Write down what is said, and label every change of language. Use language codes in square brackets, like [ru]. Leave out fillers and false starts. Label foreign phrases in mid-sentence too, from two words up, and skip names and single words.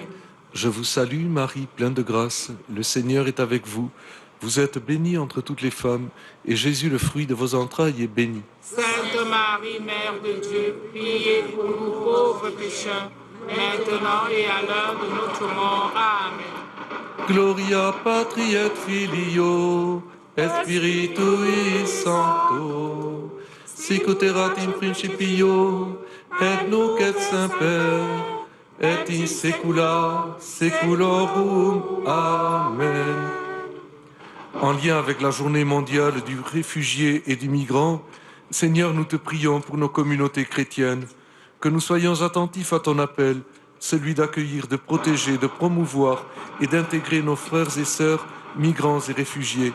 [fr] Je vous salue, Marie, pleine de grâce. Le Seigneur est avec vous. Vous êtes bénie entre toutes les femmes, et Jésus, le fruit de vos entrailles, est béni. Sainte Marie, Mère de Dieu, priez pour nous pauvres pécheurs, maintenant et à l'heure de notre mort. Amen. [la] Gloria patri et filio, et spiritui sancto, sic ut erat in principio, et nunc et semper, et in saecula saeculorum. Amen. [fr] En lien avec la journée mondiale du réfugié et du migrant, Seigneur, nous te prions pour nos communautés chrétiennes, que nous soyons attentifs à ton appel, celui d'accueillir, de protéger, de promouvoir et d'intégrer nos frères et sœurs, migrants et réfugiés.